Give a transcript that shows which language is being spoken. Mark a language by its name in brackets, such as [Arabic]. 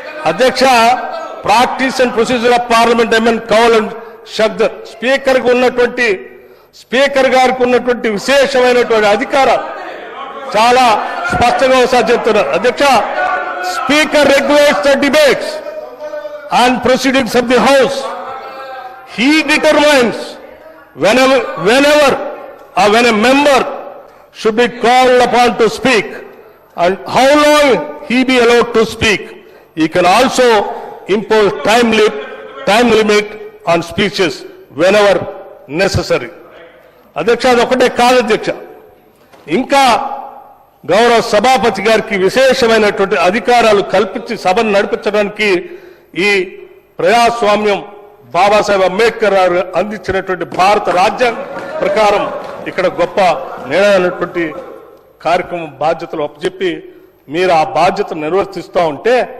[Telugu] అధ్యక్ష practice and procedure of parliament amend Kaul and షగ్దర్ speaker కు ఉన్నటువంటి స్పీకర్ గారికి ఉన్నటువంటి విశేషమైనటువంటి అధికారాలు చాలా స్పష్టంగా ఒకసారి చెప్తున్నారు. [English] అధ్యక్ష, speaker regulates the debates and proceedings of the House. He determines whenever or when a member should be called upon to speak and how long he be allowed to speak. He can also impose time limit on speeches whenever necessary. [Telugu] అధ్యక్ష, అదొకటే కాదు అధ్యక్ష, ఇంకా గౌరవ సభాపతి గారికి విశేషమైనటువంటి అధికారాలు కల్పించి సభను నడిపించడానికి ఈ ప్రజాస్వామ్యం బాబాసాహెబ్ అంబేద్కర్ గారు అందించినటువంటి భారత రాజ్యాంగం ప్రకారం ఇక్కడ గొప్ప నిర్ణయమైనటువంటి కార్యక్రమం బాధ్యతలు అప్పచెప్పి మీరు ఆ బాధ్యత నిర్వర్తిస్తూ ఉంటే